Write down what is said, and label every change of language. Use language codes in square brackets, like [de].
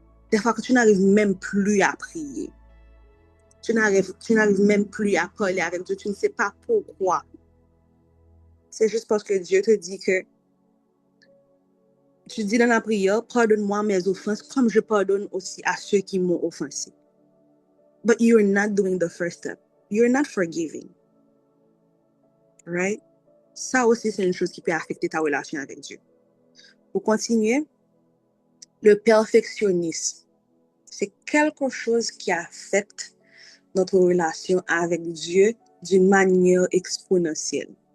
[fr] Des fois que tu n'arrives même plus à prier. Tu n'arrives même plus à parler avec Dieu, tu ne sais pas pourquoi. C'est juste parce que Dieu te dit que tu dis dans la prière, pardonne-moi mes offenses comme je pardonne aussi à ceux qui m'ont offensé. [en] But you're not doing the first step. You're not forgiving. Right? [fr] Ça aussi, c'est une chose qui peut affecter ta relation avec Dieu. Pour continuer, le perfectionnisme, c'est quelque chose qui affecte notre relation avec Dieu d'une manière exponentielle.